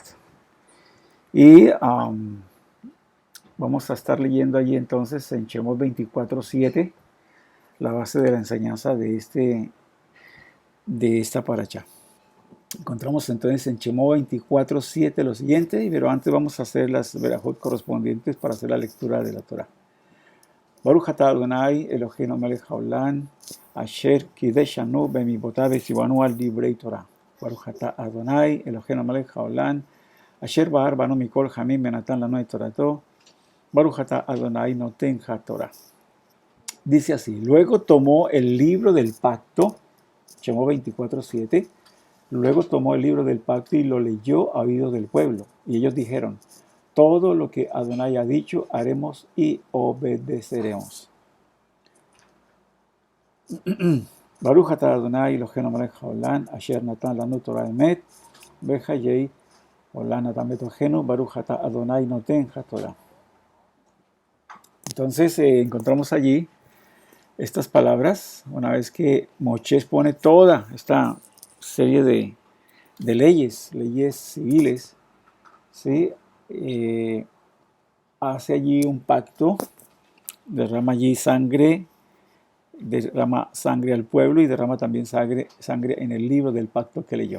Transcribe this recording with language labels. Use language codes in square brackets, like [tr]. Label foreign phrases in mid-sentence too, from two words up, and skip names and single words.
[es] Y vamos a estar leyendo allí entonces en Shemot 24:7 la base de la enseñanza de esta paracha. Encontramos entonces en Shemot 24:7 lo siguiente, pero antes vamos a hacer las verajot correspondientes para hacer la lectura de la Torah. [he] ברוך אתה אדני אלהינו מלך העולם אשר קדשנו במצותיו וצונו על דברי תורה. ברוך אתה אדני אלהינו מלך העולם אשר בחר בנו מכל העמים ונתן לנו את תורתו. ברוך אתה אדני נותן התורה. [es] Dice así: luego tomó el libro del pacto, Shemot 24:7. Luego tomó el libro del pacto y lo leyó a oídos del pueblo. Y ellos dijeron: todo lo que Adonai ha dicho haremos y obedeceremos. [he] ברוך אתה אדני אלהינו מלך העולם אשר נתן לנו תורת אמת וחיי עולם נטע בתוכנו ברוך אתה אדני נותן התורה. [es] Entonces encontramos allí estas palabras, una vez que Moisés pone toda esta serie de leyes civiles, ¿sí? Hace allí un pacto, derrama allí sangre, derrama sangre al pueblo y derrama también sangre en el libro del pacto que leyó.